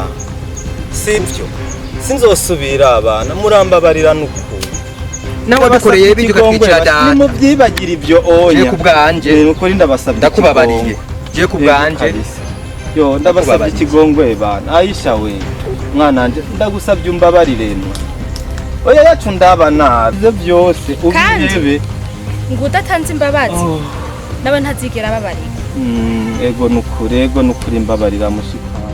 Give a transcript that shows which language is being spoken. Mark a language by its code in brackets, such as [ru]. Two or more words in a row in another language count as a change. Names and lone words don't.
[rn] Sivyo. Sinzosubira abana murambabarira nukuri. Nawe dukoreye ibyo gatwicara da. Ni mubyibagira ibyo oya. Je kubwanje. Nukuri ndabasabye. Ndakubabariye. Je kubwanje. Yo ndabasabye ikigongwe bana. Aisha we. Mwana anje ndagusabye umbabarire no. Oya yacu ndabana byo byose ubirebe. Ngo udatanze imbabazi. Nawe ntazigera babarira. Ego nukuri imbabarira mushika.